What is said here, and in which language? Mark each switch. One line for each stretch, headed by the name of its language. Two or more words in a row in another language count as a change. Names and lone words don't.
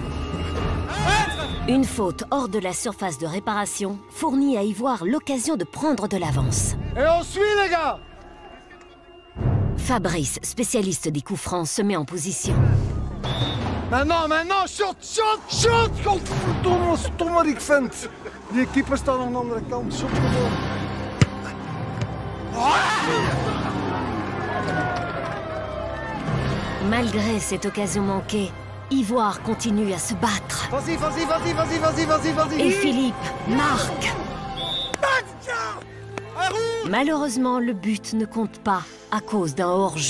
French: Une faute hors de la surface de réparation fournit à Ivoire l'occasion de prendre de l'avance. Et on suit, les gars! Fabrice, spécialiste des coups francs, se met en position. Maintenant, shoot!
Dutch: Godverdomme, ik vind. Die keeper staat aan de andere kant. Shot gewoon.
French: Malgré cette occasion manquée, Ivoire continue à se battre. Vas-y! Et Philippe marque. Malheureusement, le but ne compte pas à cause d'un hors-jeu.